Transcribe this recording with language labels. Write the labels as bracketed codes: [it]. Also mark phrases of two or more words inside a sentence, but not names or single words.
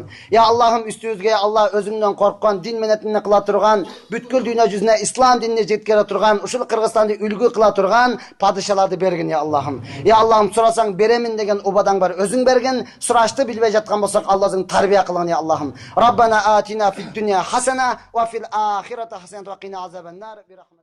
[ky] Я Аллахым, үстүбүзгө Алла өзүңдөн корккон, дин менетине кыла турган, бүткүл дүйнө жүзүнө ислам динине жеткире турган, ушул Кыргызстанды үлгү кыла турган падышаларды бергин, я Аллахым. Я Аллахым, сурасаң беремин деген убадаң бар, өзүң берген. Сурашты билбей жаткан болсок, Аллахың тарбия кылгын, я Аллахым. [ar] ربنا آتنا في الدنيا حسنة وفي الآخرة حسنة وقنا عذاب النار.